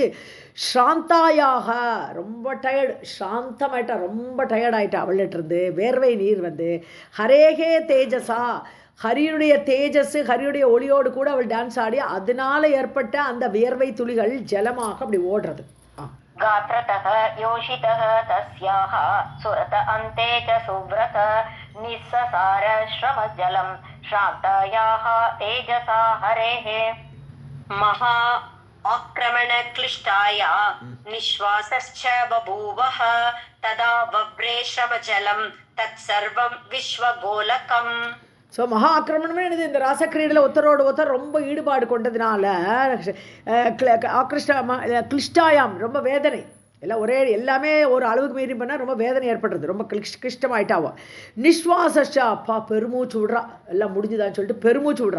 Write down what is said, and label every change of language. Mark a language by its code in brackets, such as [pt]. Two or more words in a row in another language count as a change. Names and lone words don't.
[ta] ஸ்ராந்தாயாக, ரொம்ப டயர்டு, சாந்தமாயிட்டா, ரொம்ப டயர்டாயிட்டா அவள்கிட்டருந்து, வேர்வை நீர் வந்து. [sa] हरेः तेजसा, [ta] ஹரியுடைய தேஜஸ், ஹரியுடைய ஒளியோடு கூட அவள் டான்ஸ் ஆடி, அதனால ஏற்பட்ட அந்த வியர்வை துளிகள் ஜலமாக அப்படி ஓடுறது. [sa] गात्रतः योषितः तस्याः सुरत अन्ते च सुव्रत निस्ससार श्रमजलं श्रान्तायाः तेजसा हरेः. महा आक्रमणक्लिष्टाया निःश्वासश्च बभूवः तदा वव्रे श्रमजलं तत्सर्वं विश्वगोलकम्. [ta] ஸோ மகா ஆக்கிரமணமே என்னது, இந்த ராசக்கிரீடையில் ஒருத்தரோடு ஒருத்தர் ரொம்ப ஈடுபாடு கொண்டதுனால கிளிஷ்டாயாம் ரொம்ப வேதனை எல்லாம் எல்லாமே ஒரு அளவுக்கு மீறி பண்ணால் ரொம்ப வேதனை ஏற்படுறது, ரொம்ப கிளிஷ்டமாயிட்டாவோ. நிஸ்வாசா அப்பா பெருமூச்சு விட்றா, எல்லாம் முடிஞ்சுதான்னு சொல்லிட்டு பெருமூச்சு விட்றா.